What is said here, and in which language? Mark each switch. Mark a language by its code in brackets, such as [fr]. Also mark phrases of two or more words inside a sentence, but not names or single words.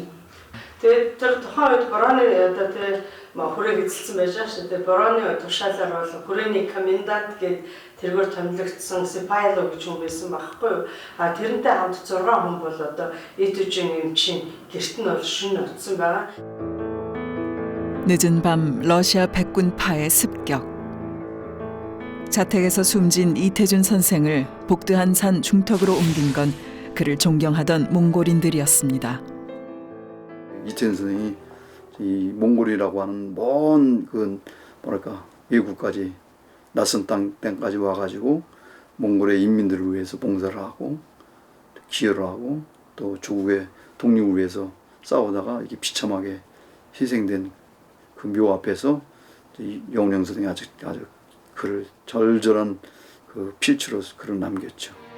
[mn] Тэгээд тэр тухайн үед Бороны одоо тэр хүрээг эзэлсэн байж байгаа шүү дээ. Бороны тушаалаар бол хүрээний комендант гээд тэргээр томилогдсон Сипайло гэж хүн байсан байхгүй юу? А тэрнтэй хамт 6 хүн бол одоо Итэжүн эмчийн гэрт нь бол шөнө очсон байгаа. [ko] 늦은 밤 러시아 백군파의 습격. 자택에서 숨진 이태준 선생을 복드한 산 중턱으로 옮긴 건 그를 존경하던 몽골인들이었습니다. 이태준 선생이 이 몽골이라고 하는 먼 그 뭐랄까 외국까지 낯선 땅까지 와가지고 몽골의 인민들을 위해서 봉사를 하고 기여를 하고 또 조국의 독립을 위해서 싸우다가 이렇게 비참하게 희생된 그 묘 앞에서 영웅 선생이 아주 그를 절절한 그 필추로 글을 남겼죠.